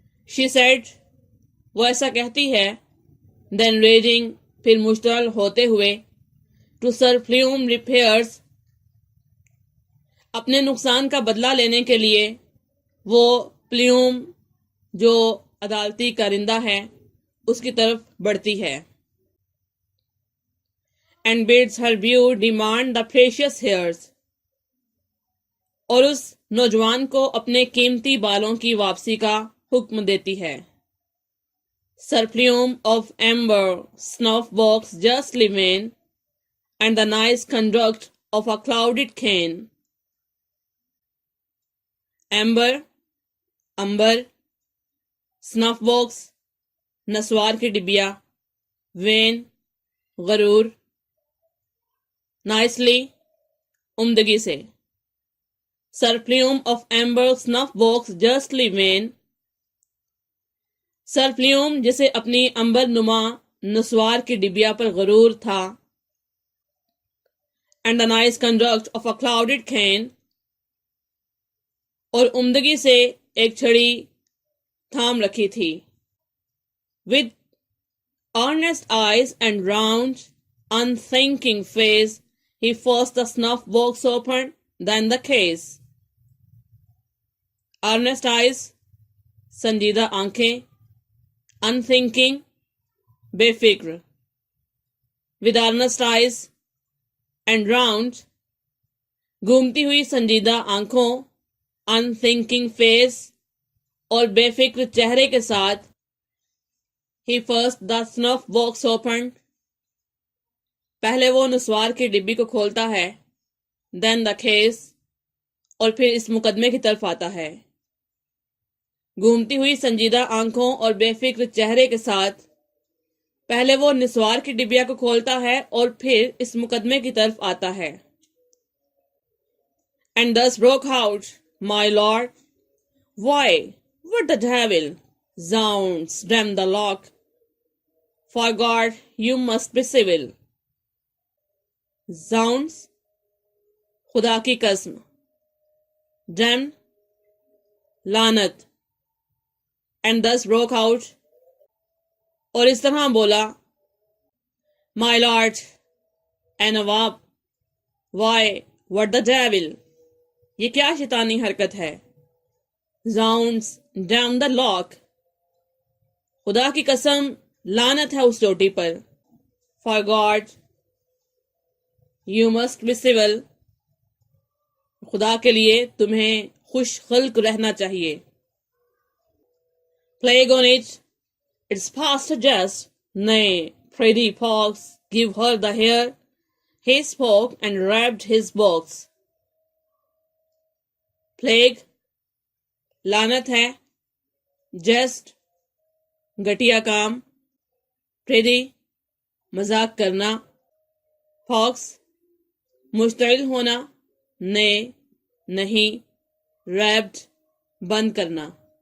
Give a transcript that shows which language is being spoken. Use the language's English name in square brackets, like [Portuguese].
[English] She said, [Hindi] वो ऐसा कहती है, [English] then raging, [Hindi] फिर मुश्तअल होते हुए, [English] to Sir Plume repairs, [Hindi] अपने नुकसान का बदला लेने के लिए वो प्ल्यूम जो अदालती कारिंदा है उसकी तरफ बढ़ती है. [English] And bids her beau demand the precious hairs, [Hindi] और उस नौजवान को अपने कीमती बालों की वापसी का हुक्म देती है. [English] Sir Plume of amber, snuff box justly vain, and the nice conduct of a clouded cane. [Hindi] Amber, Ambar, snuff box, नस्वार की डिबिया, वेन, गरूर, नाइसली, उम्दगी से. [English] Sir Plume of amber, snuff box justly vain, [Hindi] sir plume जिसे अपनी अंबर नुमा नस्वार की डिबिया पर गरूर था, [English] and the nice conduct of a clouded cane, [Hindi] और उम्दगी से एक छड़ी थाम रखी थी. [English] With earnest eyes and round, unthinking face, he first the snuff box opened, then the case. Earnest eyes, [Hindi] संजीदा आंखें, [English] unthinking, [Hindi] बेफिक्र. [English] With earnest eyes and round, [Hindi] घूमती हुई संजीदा आंखों, [English] unthinking face, [Hindi] और बेफिक्र चेहरे के साथ, [English] he first the snuff box opened, [Hindi] पहले वो नस्वार की डिब्बी को खोलता है, [English] then the case, [Hindi] और फिर इस मुकदमे की तरफ आता है. घूमती हुई संजीदा आंखों और बेफिक्र चेहरे के साथ पहले वो निस्वार की डिबिया को खोलता है और फिर इस मुकदमे की तरफ आता है. [English] And thus broke out, my lord, why, what the devil, zounds, damn the lock, for God, you must be civil. [Hindi] Zounds, खुदा की कसम, damn, लानत, [English] and thus broke out, [Hindi] और इस तरह बोला, [English] my lord, [Hindi] A Nawab, [English] why, what the devil, [Hindi] ये क्या शैतानी हरकत है. [English] zounds, damn the lock, [Hindi] खुदा की कसम, लानत है उस चोटी पर. [English] for God, you must be civil, [Hindi] खुदा के लिए तुम्हें खुश खल्क रहना चाहिए. [English] Plague on it, it's past a jest, nay, prithee pox, give her the hair. He spoke and wrapped his box. [Hindi] Plague, लानत है, jest, घटिया काम, prithee, मजाक करना, pox, मुश्तइल होना, nay, नहीं, wrapped, बंद करना.